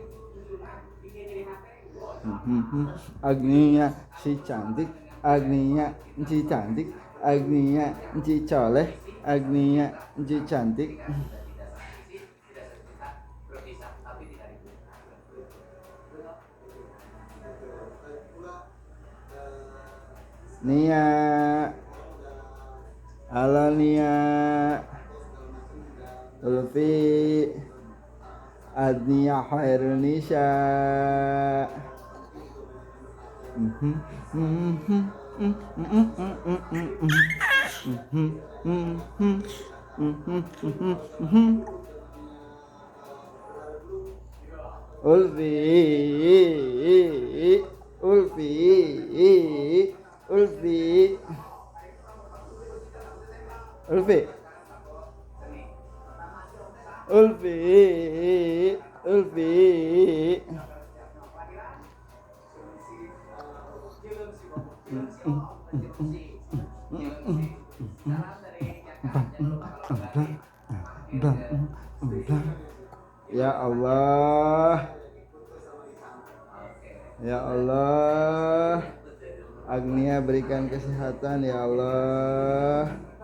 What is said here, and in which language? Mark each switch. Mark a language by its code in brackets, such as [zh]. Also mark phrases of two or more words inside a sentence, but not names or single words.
[id] Agnia si cantik, Agnia si cantik, Agnia si coleh, Agnia si cantik. Nia, halo Nia, Ulfi, Adnia Khairunisa. Ulfi, Ulfi, Ulfi, Ulfi, Ulfi, Ulfi. [ar] Ya Allah, ya Allah, [id] Agnia berikan kesehatan [ar] ya Allah.